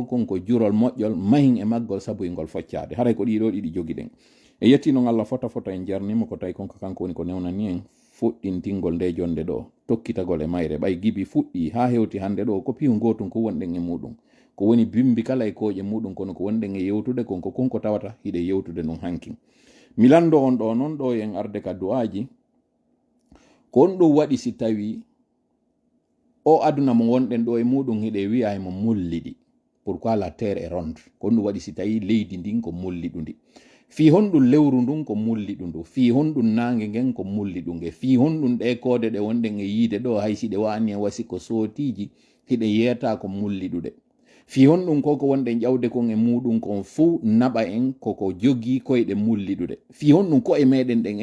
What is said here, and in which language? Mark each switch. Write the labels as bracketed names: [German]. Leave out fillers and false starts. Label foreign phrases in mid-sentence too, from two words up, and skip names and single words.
[Fula] kon ko jurol moƴƴol mahin e maggol sabu e ngol foccade haray ko ɗiɗo ɗiɗi jogiɗen e yetti noon Allah fota en jarnima ko tawi konko kanko woni ko newnani en fuɗɗintingol nde jonde ɗo tokkitagol e mayre ɓay gibi fuɗɗi ha hewti hande ɗo ko pihu gotum ko wonɗen e muɗum ko woni bimbi kala e koƴe muɗum kono ko wonɗen e yewtude konko konko tawata hiɗe yewtude non hanki mi lando on ɗo noon ɗo en arde ka du'aji ko on ɗum waɗi si tawi o aduna mo wonɗen ɗo e muɗum hiɗe wi'a emo mulliɗi [French] pourquoi la terre est ronde [Fula] ko ɗum waɗi si tawi leydi ndin ko mulliɗundi fi honɗum lewru ndun ko mulliɗundu fi honɗum nangue ngen ko mulliɗunge fi honɗum ɗe kode ɗe wonɗen e yiide ɗo hay si ɗe wani e wasi ko sootiji hiɗe yeyata ko mulliɗuɗe fi honɗum koko wonɗen ƴawde kon e muɗum kon fuu naɓa en koko jogi koyɗe mulliɗuɗe fi honɗum ko e meɗen ɗen